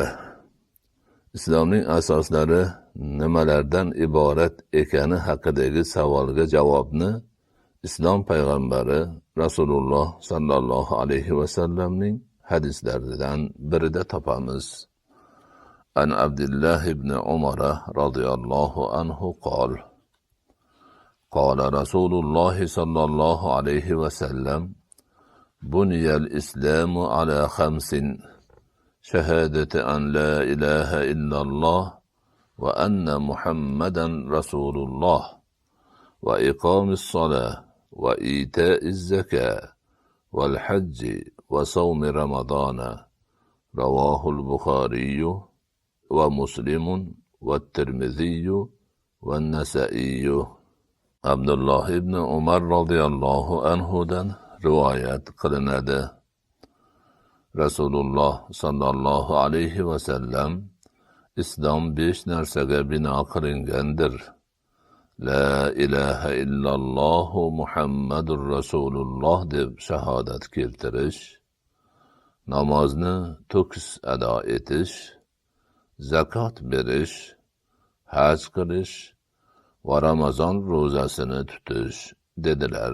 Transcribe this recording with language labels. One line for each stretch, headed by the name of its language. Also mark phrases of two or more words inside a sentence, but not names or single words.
Uzbek: Islomning asoslari nimalardan iborat ekani haqidagi savolga javobni Islom payg'ambari Rasululloh
Arabic: صلى الله عليه وسلم
Uzbek: hadislaridan birida topamiz.
Arabic: عن عبد الله بن عمر رضي الله عنه قال قال رسول الله صلى الله عليه وسلم بني الإسلام على خمس: شهادة أن لا إله إلا الله وأن محمدا رسول الله وإقام الصلاة وإيتاء الزكاة والحج وصوم رمضان. رواه البخاري ومسلم والترمذي والنسائي.
Uzbek: عبد الله ibn Umar
Arabic: رضي الله عنه
Uzbek: rivoyat qilinadi. Rasululloh
Arabic: صلى الله عليه وسلم:
Uzbek: Islom 5 narsaga bino qilingandir.
Arabic: لا إله إلا الله محمد رسول الله
Uzbek: deb shahodat keltirish, namozni to'kis ado etish, zakot berish, haj qilish va Ramazon ro'zasini tutish dedilar.